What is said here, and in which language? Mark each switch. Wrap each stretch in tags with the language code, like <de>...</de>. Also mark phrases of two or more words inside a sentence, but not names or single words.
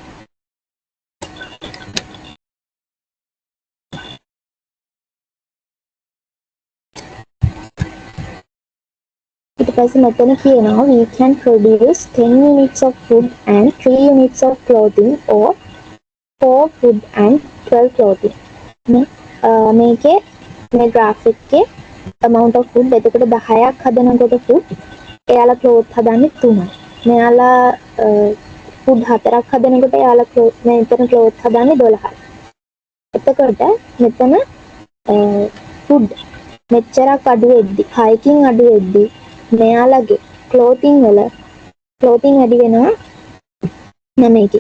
<si>ඊට පස්සේ මෙතන කියනවා</si> <en>we can produce 10 units of food and 3 units of clothing or 4 food and 12 clothing.</en> <si>මේකේ මේ graph එකේ</si> <en>amount of food</en> <si>එතකොට 10ක් හදනකොට food එයාලා cloth හදන්නේ 3යි. මෙයාලා food 4ක් හදනකොට එයාලා cloth මෙතන cloth හදන්නේ 12යි. එතකොට මෙතන food මෙච්චරක් අඩු වෙද්දි 6කින් අඩු වෙද්දි මෙයාලගේ clothing වැඩි වෙනවා 9කින්.</si>